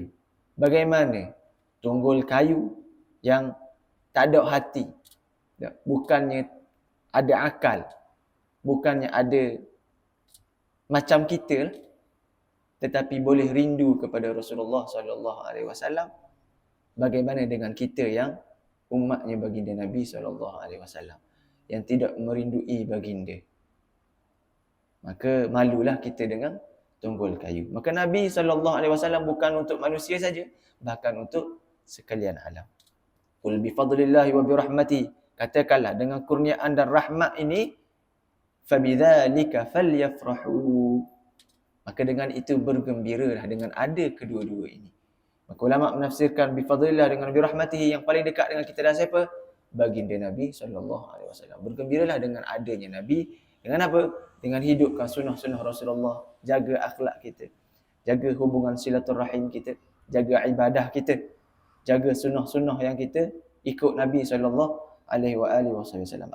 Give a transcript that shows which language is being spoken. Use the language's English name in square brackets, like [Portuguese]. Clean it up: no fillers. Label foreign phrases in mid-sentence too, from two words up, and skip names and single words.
[Malay] Bagaimana tunggul kayu yang tak ada hati, bukannya ada akal, bukannya ada macam kita, tetapi boleh rindu kepada Rasulullah [Arabic] صلى الله عليه وسلم. [Malay] Bagaimana dengan kita yang umatnya baginda Nabi [Arabic] صلى الله عليه وسلم [Malay] yang tidak merindui baginda? Maka malulah kita dengan tunggul kayu. Maka Nabi [Arabic] صلى الله عليه وسلم [Malay] bukan untuk manusia saja, bahkan untuk sekalian alam. [Arabic] قل بفضل الله وبرحمته, [Malay] katakanlah dengan kurniaan dan rahmat ini, [Arabic] فبذلك فليفرحوا, [Malay] maka dengan itu bergembiralah dengan ada kedua-dua ini. Maka ulama menafsirkan [Arabic] بفضل الله [Malay] dengan [Arabic] برحمته, [Malay] yang paling dekat dengan kita adalah siapa? Baginda Nabi [Arabic] صلى الله عليه وسلم. [Malay] Bergembiralah dengan adanya Nabi. Dengan apa? Dengan hidupkan sunnah-sunnah Rasulullah, jaga akhlak kita, jaga hubungan silaturahim kita, jaga ibadah kita, jaga sunnah-sunnah yang kita ikut Nabi [Arabic] صلى الله عليه وسلم.